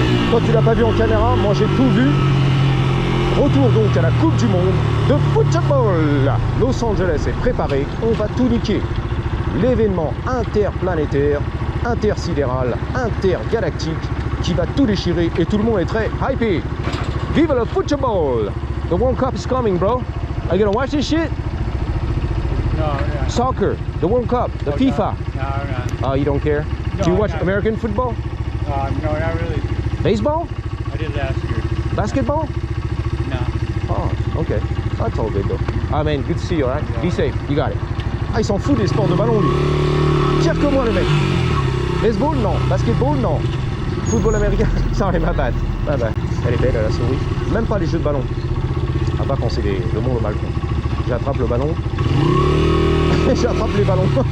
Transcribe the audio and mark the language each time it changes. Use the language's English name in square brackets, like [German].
[French] Toi tu l'as pas vu en caméra, moi j'ai tout vu. Retour donc à la Coupe du Monde de football. Los Angeles est préparé, on va tout niquer. L'événement interplanétaire, intersidéral, intergalactique qui va tout déchirer et tout le monde est très hypé. Vive le football! [English] The World Cup is coming, bro. Are you gonna watch this shit? No, yeah. Soccer, the World Cup, the FIFA. No. Oh, you don't care? No, Do you watch not. American football? No, not really. Baseball? I did last year. Basketball? No. Oh, okay. That's all good though. Ah man, good to see you, alright? Be safe, you got it. [French] Ah, il s'en fout des sports de ballon, lui. Pire que moi, le mec. Baseball, non. Basketball, non. Football américain, sorry, ma bad. Ma bad. Elle est belle, la souris. Même pas les jeux de ballon. À pas penser le monde au balcon. J'attrape le ballon. J'attrape les ballons.